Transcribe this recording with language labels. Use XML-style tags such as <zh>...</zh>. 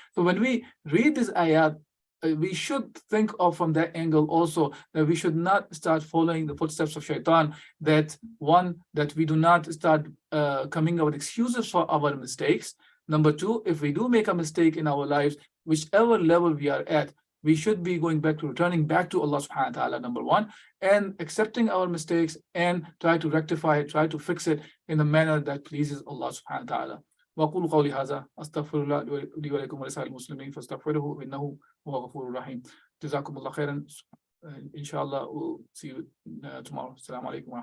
<en>So when we read this ayat, we should think of from that angle also, that we should not start following the footsteps of Shaitan, that we do not start coming up with excuses for our mistakes. Number two, if we do make a mistake in our lives, whichever level we are at, we should be returning back to Allah subhanahu wa ta'ala, number one, and accepting our mistakes and try to rectify it, try to fix it in a manner that pleases Allah subhanahu wa ta'ala.</en> <ar>وأقول قولي هذا أستغفر الله لي ولكم ولسائر المسلمين فاستغفروه إنه هو غفور رحيم. جزاكم الله خيرا.</ar> <en>Inshallah, we'll see you tomorrow. Assalamu alaikum.</en>